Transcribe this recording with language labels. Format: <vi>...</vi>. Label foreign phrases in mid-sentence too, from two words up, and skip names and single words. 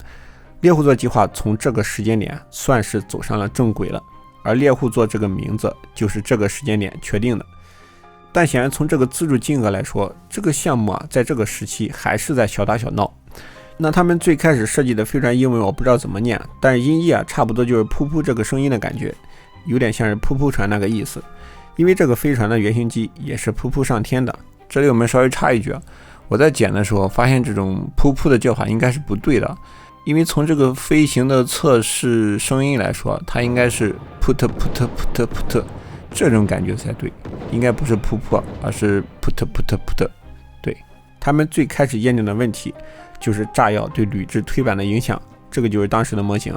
<zh>獵戶座計劃從這個時間點算是走上了正軌了，而獵戶座這個名字就是這個時間點確定的。但顯然從這個資助金額來說，這個項目在這個時期還是在小打小鬧。那他們最開始設計的飛船英文我不知道怎麼念，但是音譯差不多就是噗噗這個聲音的感覺，有點像是噗噗船那個意思。因為這個飛船的原型機也是噗噗上天的， 這裡我們稍微插一句啊，我在剪的时候发现这種噗噗的叫法應該是不對的，因為從這個飛行的測試聲音來說，它應該是噗特噗特噗特噗特這種感覺才對，應該不是噗噗，而是噗特噗特噗特。對，他們最開始驗證的問題就是炸藥對鋁制推板的影響，這個就是當時的模型啊。</zh>